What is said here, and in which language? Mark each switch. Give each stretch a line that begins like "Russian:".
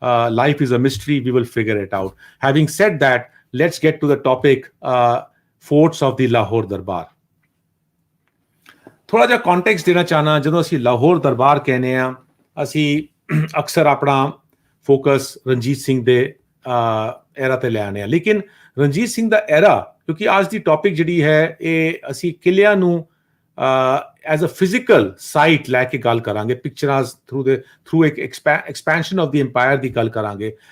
English: Life is a mystery, we will figure it out. Having said that, let's get to the topic, forts of the Lahore Darbar.
Punjabi: ਥੋੜਾ ਜਿਹਾ context ਦੇਣਾ ਚਾਹਨਾ। ਜਦੋਂ ਅਸੀਂ ਲਾਹੌਰ ਦਰਬਾਰ ਕਹਿੰਦੇ ਆ ਅਸੀਂ ਅਕਸਰ ਆਪਣਾ ਫੋਕਸ ਰਣਜੀਤ ਸਿੰਘ ਦੇ ਐਰਾ ਤੇ ਲੈ ਆਉਂਦੇ ਆ, ਲੇਕਿਨ ਰਣਜੀਤ ਸਿੰਘ ਦਾ ਐਰਾ ਕਿਉਂਕਿ ਅੱਜ ਦੀ ਟੌਪਿਕ ਜਿਹੜੀ ਹੈ ਇਹ ਅਸੀਂ ਕਿਲਿਆਂ ਨੂੰ
English: as a physical site
Punjabi: ਲੈ ਕੇ ਗੱਲ ਕਰਾਂਗੇ, ਪਿਕਚਰਾਂ ਥਰੂ ਇੱਕ
English: expansion of the empire
Punjabi: ਦੀ ਗੱਲ ਕਰਾਂਗੇ।